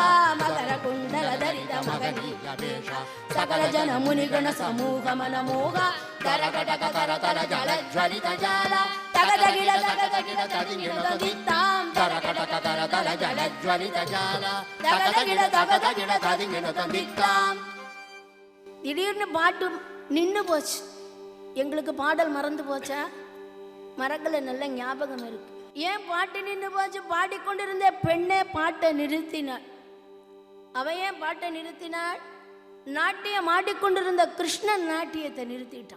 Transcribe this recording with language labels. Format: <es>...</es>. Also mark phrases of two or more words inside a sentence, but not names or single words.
<sa>मकर कुंडल धरित महनीय वेश सकल जन मुनिगण समूह मन मोगा. करकटक करतल जल ज्वलित जाल तगदगिड तदिगिड तदित्तां करकटक करतल जल ज्वलित जाल तगदगिड तदिगिड तदित्तां.</sa> <ta>திடீர்னு பாட்டு நின்று போச்சு. எங்களுக்கு பாடல் மறந்து போச்சா? மரங்களை நல்ல ஞாபகம் இருக்கு. ஏன் பாட்டு நின்று போச்சு? பாடிக்கொண்டிருந்த பெண்ணே பாட்டை நிறுத்தினாள். அவ ஏன் பாட்டை நிறுத்தினாள்? நாட்டியம் ஆடிக்கொண்டிருந்த கிருஷ்ணன் நாட்டியத்தை நிறுத்திட்டான்.</ta>